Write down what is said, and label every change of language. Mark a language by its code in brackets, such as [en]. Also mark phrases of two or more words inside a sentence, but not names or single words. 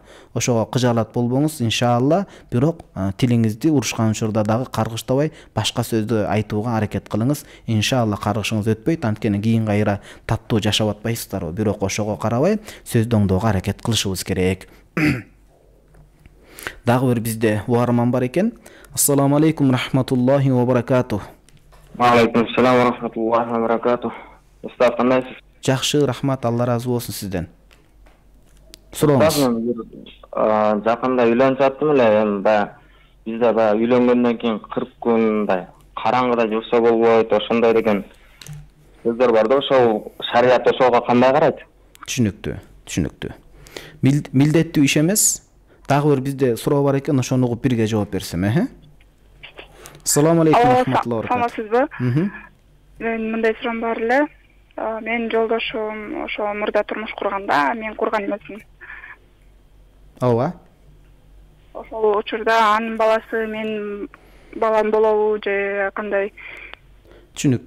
[ky] Ошого кыжалат болбоңуз иншалла, бирок тилиңизди урушкан учурда дагы каргыштабай башка сөздү айтууга аракет кылыңыз. Иншалла каргышыңыз өтпөйт, анткени кийин кайра таттуу жашап атпайсыздарбы. Бирок ошого карабай сөздөрдөгө аракет кылышыбыз керек. Дагы бир бизде угарман бар экен. [ar] السلام عليكم رحمة الله و بركاته. عليكم السلام و رحمة الله و بركاته. [ky] Устаз кандайсыз? Жакшы, рахмат, Алла разы болсун сизден. Сурооңуз. Жакында үйлөнүп жаттым эле, эми бизде үйлөнгөндөн кийин 40 күндай караңгыда жүрсө болбойт, ошондой деген сөздөр бар да, ошол шарият ошого кандай карайт? Түшүнүктүү. Милдеттүү иш эмес. Дагы бир бизде суроо бар экен, ошону угуп бирге жооп берсем, [ar] السلام عليكم رحمة الله و بركاته. [ky] Саламатсызбы? Мен мындай суроом бар эле. Мен жолдошум ошо мурда турмуш курганда, мен курган эмесмин. Ооба. Ошол учурда анын баласы мен балам болобу же кандай? Түшүнүктүү.